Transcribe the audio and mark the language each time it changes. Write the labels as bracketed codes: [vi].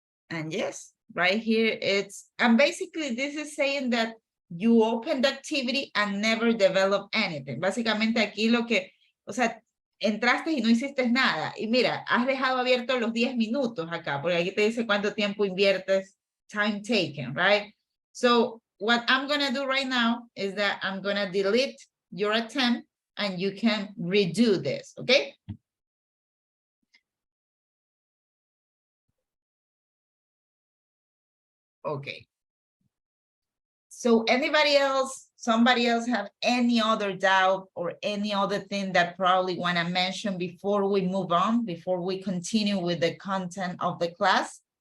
[en] And yes, right here and basically this is saying that you open the activity and never develop anything. [es] Básicamente aquí lo que, o sea, entraste y no hiciste nada. Y mira, has dejado abiertos los 10 minutos acá, porque aquí te dice cuánto tiempo inviertes, [en] time taken, right? So what I'm going to do right now is that I'm going to delete your attempt and you can redo this, okay? Okay. So anybody else, somebody else have any other doubt or any other thing that probably want to mention before we move on, before we continue with the content of the class?